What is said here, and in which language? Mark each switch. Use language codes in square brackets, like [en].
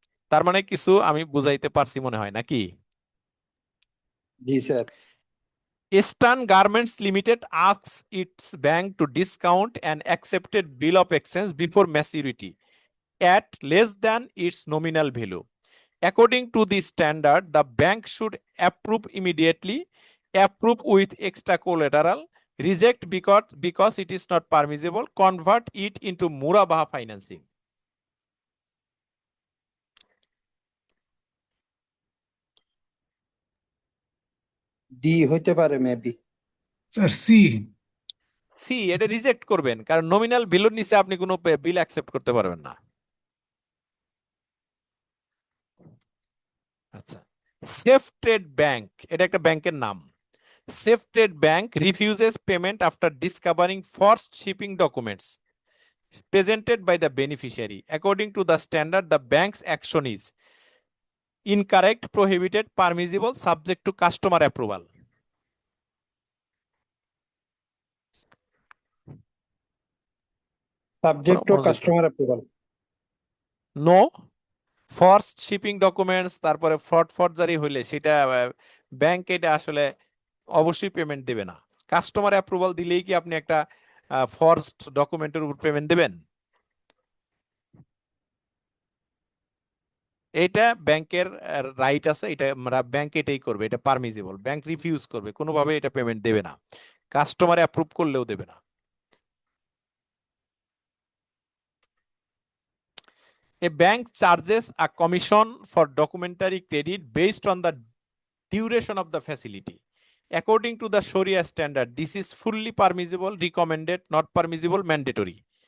[bn] তার মানে কিছু আমি বুঝাইতে পারছি মনে হয় নাকি? জি sir. [en] Eastern Garments Limited asks its bank to discount an accepted bill of exchange before maturity at less than its nominal value. According to the standard, the bank should approve immediately, approve with extra collateral, reject because it is not permissible, convert it into Murabaha financing. [bn] D হইতে পারে maybe. Sir C. C, এটা reject করবেন কারণ nominal ভ্যালুর নিচে আপনি কোনো বিল accept করতে পারবেন না। আচ্ছা, সেফ ট্রেড ব্যাংক, এটা একটা ব্যাংকের নাম। [en] Safe trade bank refuses payment after discovering forced shipping documents presented by the beneficiary. According to the standard, the bank's action is incorrect, prohibited, permissible, subject to customer approval. Subject to [bn] মনোযোগ দিন। [en] Customer approval. [bn] No, ফর্সড shipping documents, তারপরে fraud forgery হইলে সেটা bank এটা আসলে অবশ্যই payment দেবে না। কাস্টমার অ্যাপ্রুভাল দিলেই কি আপনি একটা ফর্সড ডকুমেন্টের উপর পেমেন্ট দেবেন? এটা ব্যাংকের রাইট আছে, এটা ব্যাংক এটাই করবে, এটা পারমিসিবল। ব্যাংক রিফিউজ করবে, কোনোভাবে এটা পেমেন্ট দেবে না, কাস্টমার অ্যাপ্রুভ করলেও দেবে না। [en] A bank charges a commission for documentary credit based on the duration of the facility. According to the Sharia standard, this is fully permissible, recommended, not permissible, mandatory.